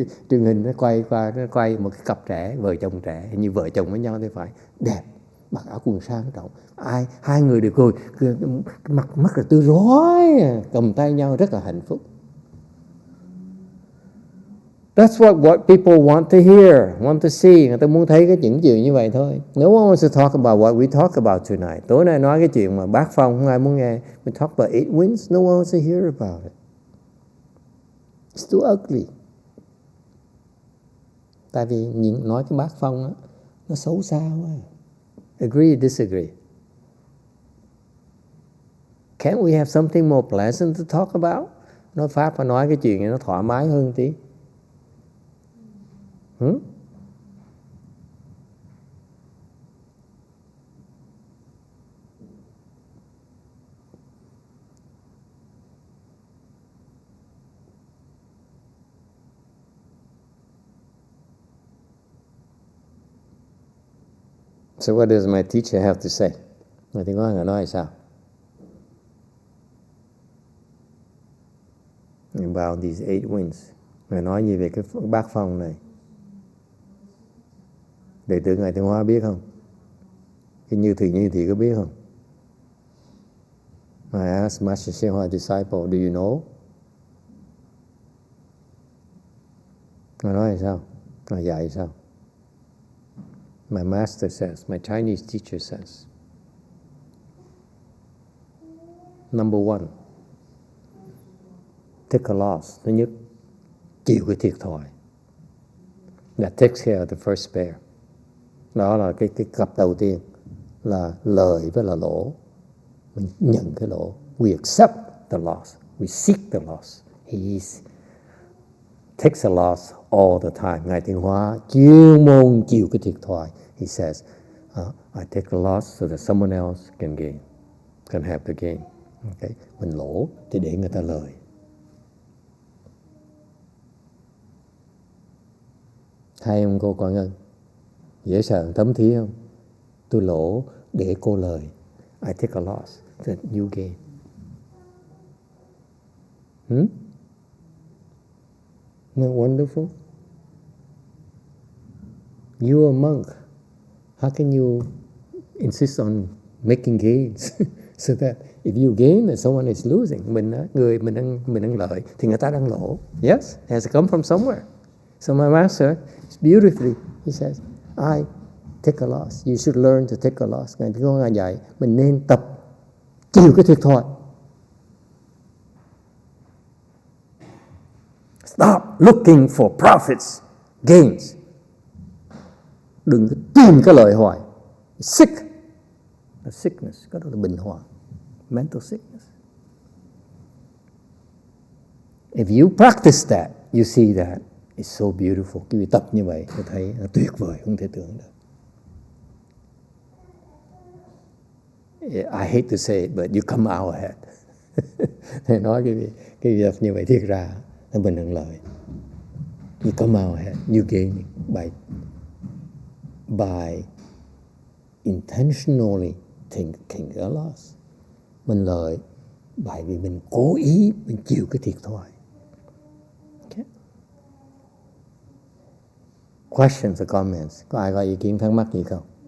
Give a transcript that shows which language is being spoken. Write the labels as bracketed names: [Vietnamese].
[Vietnamese] Truyền hình nó quay một cái cặp trẻ, vợ chồng trẻ, như vợ chồng với nhau thì phải đẹp, mặc áo quần sang trọng, hai người đều cười mắt là tươi rói, cầm tay nhau rất là hạnh phúc. [English] That's what people want to hear, want to see. [Vietnamese] Người ta muốn thấy những chuyện như vậy thôi. [English] No one wants to talk about what we talk about tonight. [Vietnamese] Tối nay nói cái chuyện mà bát phong không ai muốn nghe. [English] We talk about 8 winds, no one wants to hear about it. It's too ugly. [Vietnamese] Tại vì nói cái bát phong á, nó xấu xa quá. [English] Agree, disagree? Can't we have something more pleasant to talk about? [Vietnamese] Nói Pháp phải nói cái chuyện này nó thoải mái hơn tí. [English] So what does my teacher have to say? [Vietnamese] Ngài Thiên Hóa Ngài nói sao? [English] About these 8 winds. [Vietnamese] Ngài nói gì về cái bát phong này? Đệ tử Ngài Thiên Hóa biết không? Cái Như Thị có biết không? [English] I asked Master YongHua disciple, do you know? [Vietnamese] Ngài nói sao? Ngài dạy sao? [English] My master says, my Chinese teacher says, number one, take a loss. [Vietnamese] Thứ nhất, chịu cái thiệt thòi. [English] That takes care of the first pair. [Vietnamese] Đó là cái cặp đầu tiên, là lời với là lỗ. Mình nhận cái lỗ. [English] We accept the loss. We seek the loss. He takes a loss all the time. [Vietnamese] Ngài Thiên Hóa chuyên môn chịu cái thiệt thòi. [English] He says, I take a loss so that someone else can gain, can have the gain. Okay? [Vietnamese] Mình lỗ thì để người ta lời. Hay không cô Quảng Ngân? Dễ sợ thấm thí không? Tôi lỗ để cô lời. [English] I take a loss so that you gain. Isn't that wonderful? You're a monk. How can you insist on making gains so that if you gain and someone is losing, [Vietnamese] mình đang lợi thì người ta đang lỗ. [English] Yes, it has to come from somewhere. So my master, beautifully, he says, I take a loss. You should learn to take a loss. [Vietnamese] Ngài có Ngài dạy mình nên tập chịu cái thiệt thòi. [English] Stop looking for profits, gains. [Vietnamese] Đừng tìm cái lợi hoài. [English] Sick. A sickness. [Vietnamese] Cái đó là bệnh hoạn. [English] Mental sickness. If you practice that, you see that it's so beautiful. [Vietnamese] Khi tập như vậy, tôi thấy nó tuyệt vời, không thể tưởng được. [English] I hate to say it, but you come out ahead. [Vietnamese] Thầy nói cái việc như vậy thiệt ra là mình hưởng lợi. [English] You come out ahead, you gain by intentionally taking a loss. [Vietnamese] Mình lợi bởi vì mình cố ý mình chịu cái thiệt thòi. Okay. [English] Questions or comments? [Vietnamese] Có ai có ý kiến thắc mắc gì không?